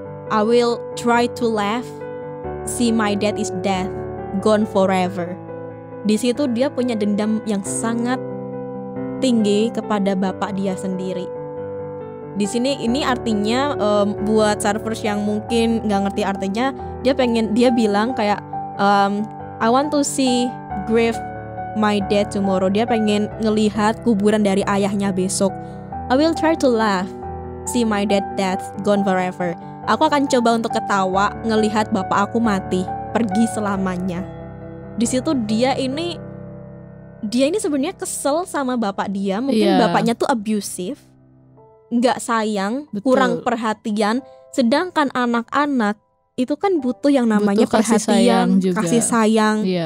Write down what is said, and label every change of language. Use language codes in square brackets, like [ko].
[en] I will try to laugh, see my dad is dead, gone forever. [id] Di situ dia punya dendam yang sangat tinggi kepada bapak dia sendiri. Di sini ini artinya buat servers yang mungkin nggak ngerti artinya, dia bilang kayak [en] I want to see grave my dad tomorrow. [id] Dia pengen ngelihat kuburan dari ayahnya besok. [en] I will try to laugh, see my dad dead, gone forever. [id] Aku akan coba untuk ketawa ngelihat bapak aku mati, pergi selamanya. Di situ dia ini sebenarnya kesel sama bapak dia. Mungkin bapaknya tuh abusive, nggak sayang, kurang perhatian. Sedangkan anak-anak itu kan butuh yang namanya perhatian, kasih sayang.